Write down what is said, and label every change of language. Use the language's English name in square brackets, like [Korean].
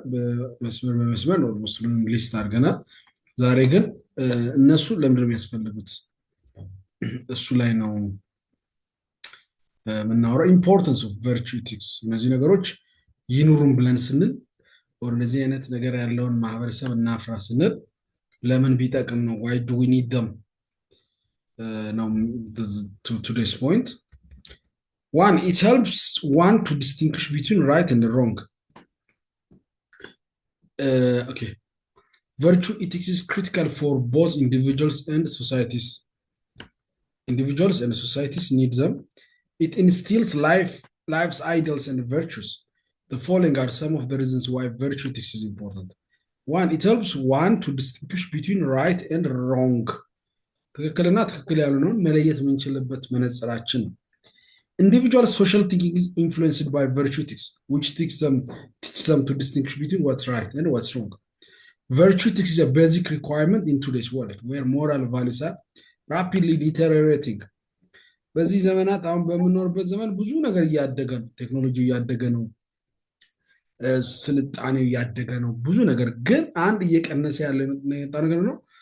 [Amharic] በመስመር በመስመር ነው ሙስሊም ሊስት አድርገናል። ዛሬ ግን እነሱ ለምንድን ነው የሚያስፈልጉት እሱ ላይ ነው የምናወራው። [English] ኢምፖርታንስ ኦፍ ቨርቹ ኢቲክስ። [Amharic] እነዚህ ነገሮች ይኑሩን ብለን ስንል እንደዚህ አይነት ነገር ያለውን ማህበረሰብ እናፍራ ስንል ለምን ቢጠቅም ነው? [English] ዋይ ዱ ዊ ኒድ ደም ነው ቱዴይስ ፖይንት። One, it helps one to distinguish between right and wrong. Okay. Virtue ethics is critical for both individuals and societies. Individuals and societies need them. It instills life's ideals and virtues. The following are some of the reasons why virtue ethics is important. One, it helps one to distinguish between right and wrong. [Amharic] ትክክልና ትክክል ያልሆነውን መለየት የምንችልበት መነጽራችን ነው። [English] Individual social thinking is influenced by virtue ethics, which teaches them to distinguish between what's right and what's wrong. Virtue ethics is a basic requirement in today's world, where moral values are rapidly deteriorating. [Amharic] በዚህ ዘመናት አሁን በምንኖርበት ዘመን ብዙ ነገር እያደገ ነው። ቴክኖሎጂው እያደገ ነው። ስልጣኔው እያደገ ነው። ብዙ ነገር ግን አንድ እየቀነሰ ያለ ነገር ነው።